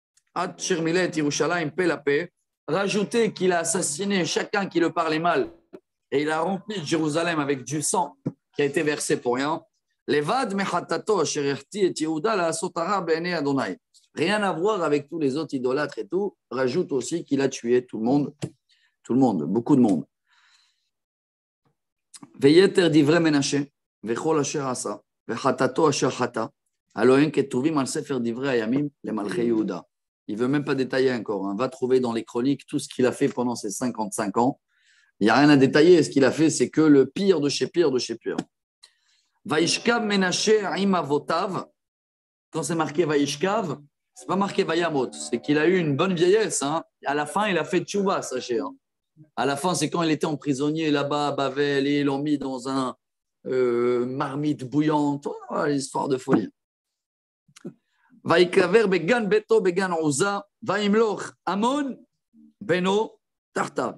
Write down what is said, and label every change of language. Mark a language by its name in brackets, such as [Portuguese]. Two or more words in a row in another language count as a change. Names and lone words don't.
[French] Rajoutez qu'il a assassiné chacun qui le parlait mal et il a rempli Jérusalem avec du sang qui a été versé pour rien. Rien à voir avec tous les autres idolâtres et tout. Rajoute aussi qu'il a tué tout le monde, beaucoup de monde. [Hebrew] ויתר דברי מנשה וכל אשר עשה וחטאתו אשר חטא הלא הם כתובים על ספר דברי הימים למלכי יהודה. [French] Il ne veut même pas détailler encore. Hein. Va trouver dans les chroniques tout ce qu'il a fait pendant ses 55 ans. Il n'y a rien à détailler. Ce qu'il a fait, c'est que le pire de chez pire de chez pire. [Hebrew] וישכב מנשה עם אבותיו. [French] Quand c'est marqué Vaishkav, ce n'est pas marqué Vayamot. C'est qu'il a eu une bonne vieillesse. Hein. À la fin, il a fait tchouva, sachez. Hein. À la fin, c'est quand il était emprisonné là-bas à Bavel et ils l'ont mis dans un marmite bouillante. Oh, l'histoire de folie. [Hebrew] ויקבר בגן ביתו בגן עוזה, וימלוך עמון בנו תחתיו.